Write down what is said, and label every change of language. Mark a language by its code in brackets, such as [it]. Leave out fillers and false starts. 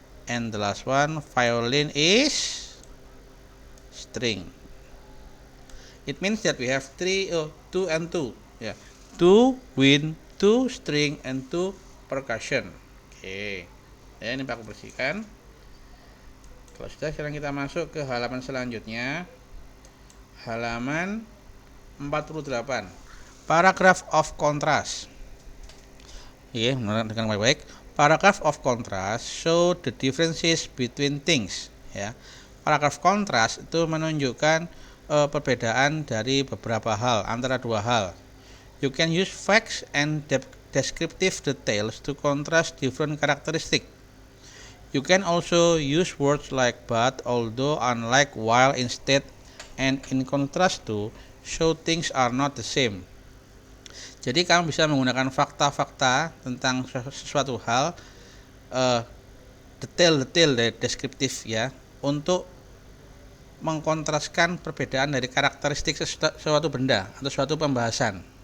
[en] And the last one, violin, is string. It means that we have 2 and 2. Ya, 2 wind, 2 string, and 2 percussion. [id] Oke. Ya, ini aku bersihkan. Kalau sudah, sekarang kita masuk ke halaman selanjutnya. Halaman 48. [en] Paragraph of contrast. [id] Oke, dengan baik-baik. [en] Paragraph of contrast show the differences between things. [id] Ya, paragraf kontras itu menunjukkan perbedaan dari beberapa hal, antara dua hal. [en] You can use facts and descriptive details to contrast different characteristics. You can also use words like but, although, unlike, while, instead, and in contrast to show things are not the same. [id] Jadi kamu bisa menggunakan fakta-fakta tentang sesuatu hal, detail-detail dari deskriptif ya, untuk mengkontraskan perbedaan dari karakteristik suatu benda atau suatu pembahasan.